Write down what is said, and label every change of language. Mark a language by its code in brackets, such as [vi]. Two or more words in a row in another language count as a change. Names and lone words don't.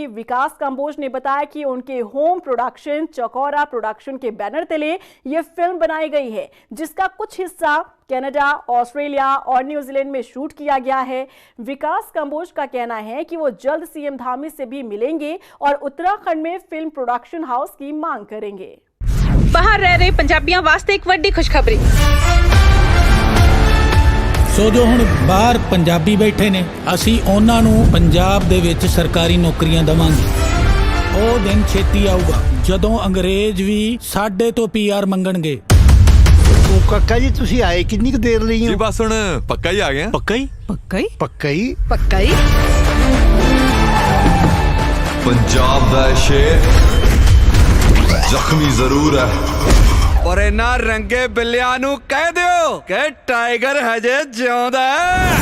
[hi] विकास कंबोज ने बताया कि उनके होम प्रोडक्शन चकौरा प्रोडक्शन के बैनर तले ये फिल्म बनाई गई है, जिसका कुछ हिस्सा कनाडा, ऑस्ट्रेलिया और न्यूजीलैंड में शूट किया गया है। विकास कंबोज का कहना है कि वो जल्द CM धामी से भी मिलेंगे और उत्तराखंड में फिल्म प्रोडक्शन हाउस की मांग करेंगे। [pa] ਬਾਹਰ ਰਹਿ ਰਹੇ ਪੰਜਾਬੀਆਂ ਵਾਸਤੇ ਇੱਕ ਵੱਡੀ ਖ਼ੁਸ਼ਖ਼ਬਰੀ। ਸੋ ਜੋ ਹੁਣ ਬਾਹਰ ਪੰਜਾਬੀ ਬੈਠੇ ਨੇ, ਅਸੀਂ ਉਨ੍ਹਾਂ ਨੂੰ ਪੰਜਾਬ ਦੇ ਵਿੱਚ ਸਰਕਾਰੀ ਨੌਕਰੀਆਂ ਦਵਾਂਗੇ। ਉਹ ਦਿਨ ਛੇਤੀ ਆਊਗਾ ਜਦੋਂ ਅੰਗਰੇਜ਼ ਭੀ ਸਾਡੇ ਤੋਂ PR ਮੰਗਣਗੇ। ਉਹ ਕਾਕਾ ਜੀ ਤੁਸੀਂ ਆਏ ਕਿੰਨੀ ਕੁ ਦੇਰ ਲਈ ਹੋ? ਜੀ ਬਸ ਹੁਣ ਪੱਕਾ ਹੀ ਆ ਗਏ। ਪੱਕਾ ਹੀ? ਪੱਕਾ ਹੀ? ਪੱਕਾ ਹੀ? ਪੱਕਾ ਹੀ? ਪੰਜਾਬ ਦਾ ਸ਼ੇਰ ਜ਼ਖਮੀ ਜ਼ਰੂਰ ਹੈ, ਪਰ ਇਹਨਾਂ ਰੰਗੇ ਬਿੱਲਿਆਂ ਨੂੰ ਕਹਿ ਦਿਓ ਕਿ ਟਾਈਗਰ ਹਜੇ ਜਿਉਂਦਾ ਹੈ।